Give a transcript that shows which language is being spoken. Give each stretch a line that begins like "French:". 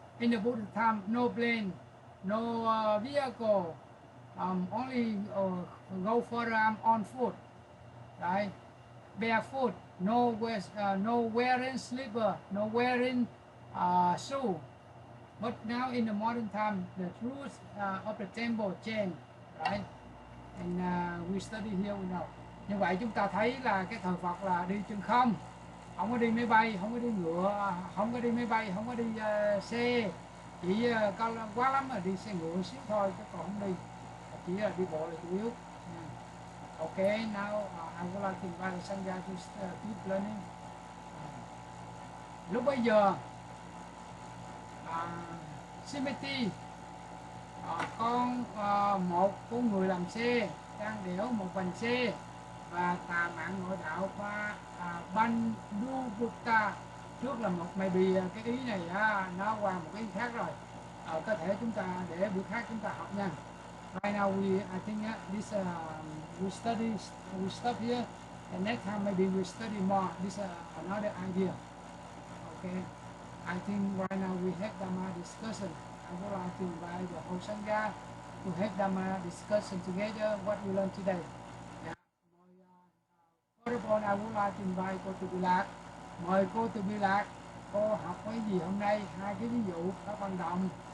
English: In the Buddha time, no plane, no vehicle, only go for on foot, right? Barefoot, no wearing slipper, no wearing shoe. But now in the modern time, the rules of the temple change, right? And we study here we know.
Vietnamese: Như vậy chúng ta thấy là cái thời Phật là đi chân không, không có đi máy bay, không có đi ngựa, không có đi máy bay, không có đi xe, chỉ có quá lắm là đi xe ngựa xíu thôi, chứ còn không đi, chỉ là đi bộ là chủ yếu.
English: Okay, now I would like to invite Sangha to keep learning.
Vietnamese: Lúc bây giờ smithy, con một con người làm xe đang đẽo một vành xe, và tà mạng nội đạo qua Bandhu trước là một maybe cái ý này nó qua một cái ý khác rồi, có thể chúng ta để bữa khác chúng ta học nha.
English: Right now I think this we stop here, and next time maybe we study more. This another idea. Okay, I think right now we have Dhamma discussion. I would like to invite the whole Sangha to have Dhamma discussion together what we learned today. Yeah. First of all, I would like to invite cô Từ Bi Lạc.
Vietnamese: Mời cô Từ Bi Lạc, cô học cái gì hôm nay? Hai cái ví dụ các vận động.